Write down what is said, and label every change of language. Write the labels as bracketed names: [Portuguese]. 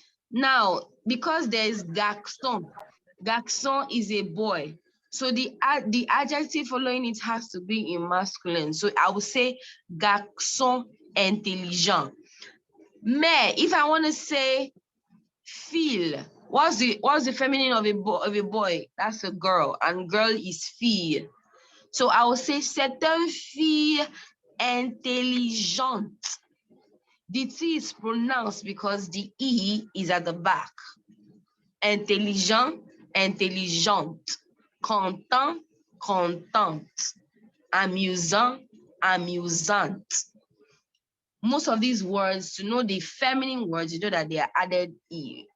[English] Now, because there is garçon, garçon is a boy. So the adjective following it has to be in masculine. So I would say [French] garçon intelligent. [English] Mais if I want to say fille, what's the feminine of a boy? That's a girl, and girl is fille. So I will say [French] c'est une fille intelligent. [English] The T is pronounced because the E is at the back. [French] Intelligent, intelligente. Content, contente. Amusant, amusante. [English] Most of these words, to know the feminine words, you know that they are added E.